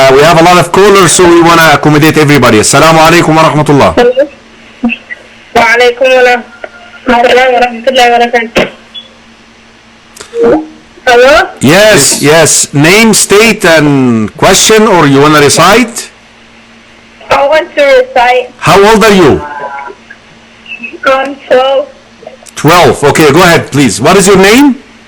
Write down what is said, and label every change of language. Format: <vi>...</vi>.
<en>We have a lot of callers, so we want to accommodate everybody.</en> <ar>Assalamu alaikum wa rahmatullah. وعليكم السلام ورحمة الله وبركاته.</ar> <en>Hello? Yes. Name, state, and question, or you want to recite? I want to recite. How old are you? I'm 12. 12. Okay, go ahead, please. What is your name?</en>